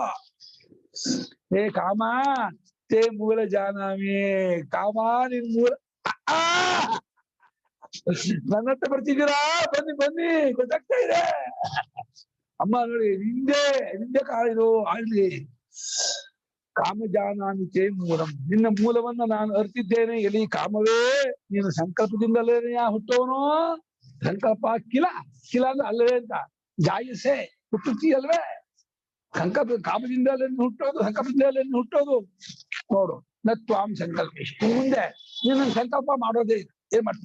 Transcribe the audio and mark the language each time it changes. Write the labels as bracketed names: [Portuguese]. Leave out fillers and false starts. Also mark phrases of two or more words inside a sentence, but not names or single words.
[Sanskrit] ಏ ಕಾಮ ತೇ ಮೂಲ ಜಾನಾಮಿ. [Kannada] ಕಾಮ ನಿನ್ ಮೂಲ. ನನ್ನ ಹತ್ರ ಬರ್ತಿದ್ದೀರಾ, ಬನ್ನಿ ಗೊತ್ತಾಗ್ತಾ ಇದೆ. ಅಮ್ಮ ನೋಡಿ ನಿಂದೆ ಕಾಳಿದು ಆಗ್ಲಿ. [Sanskrit] ಕಾಮ ಜಾನಾಮಿ ತೇ ಮೂಲಂ. [Kannada] ನಿನ್ನ ಮೂಲವನ್ನ ನಾನು ಅರ್ತಿದ್ದೇನೆ. ಎಲ್ಲಿ ಕಾಮವೇ, ನೀನು ಸಂಕಲ್ಪದಿಂದಲೇ ಹುಟ್ಟೋನು. [Sanskrit] ಸಂಕಲ್ಪ ಕಿಲ [Kannada] ಅಂದ್ರೆ ಅಲ್ಲವೇ ಅಂತ. ಜಾಯಸೆ ಹುಟ್ಟುತ್ತಿ ಅಲ್ವೇ. ಸಂಕಲ್ಪ ಕಾಮದಿಂದಲೇ ಹುಟ್ಟೋದು, ಸಂಕಲ್ಪದಿಂದಲೇ ಹುಟ್ಟೋದು. ನೋಡು [Sanskrit] ನ ತ್ವಾಂ ಸಂಕಲ್ಪ. [Kannada] ಇಷ್ಟು ಮುಂದೆ ನೀನು ಸಂಕಲ್ಪ ಮಾಡೋದೇ ಇಲ್ಲ. ಏನ್ ಮಾಡ್ತೀಯ?